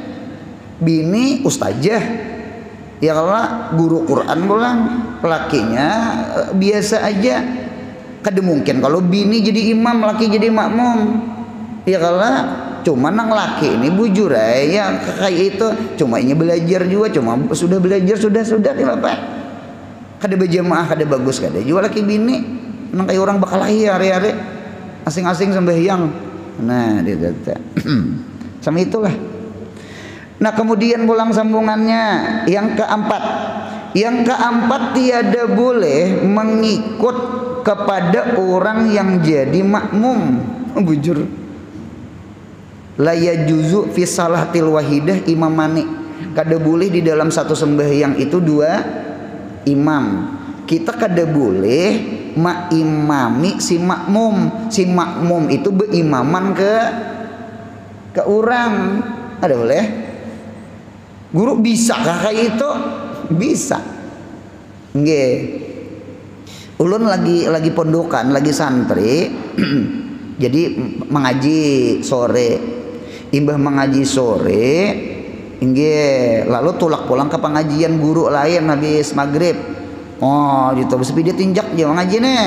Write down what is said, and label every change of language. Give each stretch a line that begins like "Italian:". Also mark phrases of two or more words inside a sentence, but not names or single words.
Banjar: bini ustazah ya kalau guru Quran pulang lakinya biasa aja kada mungkin kalau bini jadi imam laki jadi makmum ya kalau cuma nang laki ini bujur ya kayak itu cuma ini belajar juga cuma sudah belajar sudah apa kada berjamaah kada bagus kada juga laki bini nang kayak orang bakal hari-hari asing-asing sembahyang nah dia sama itulah. Nah kemudian pulang sambungannya yang keempat tiada boleh mengikut kepada orang yang jadi makmum bujur
Arabic: لا يجوز في الصلاة الواحدة إمامان
Banjar: kada boleh di dalam satu sembahyang itu dua imam kita kada boleh ma'imami si makmum itu berimaman ke orang ada boleh guru bisa kah kayak itu bisa nggih ulun lagi pondokan lagi santri jadi mengaji sore imbah mengaji sore inggih lalu tulak pulang ke pengajian guru lain habis maghrib Oh gitu sepida tinjak jangan ngaji nih.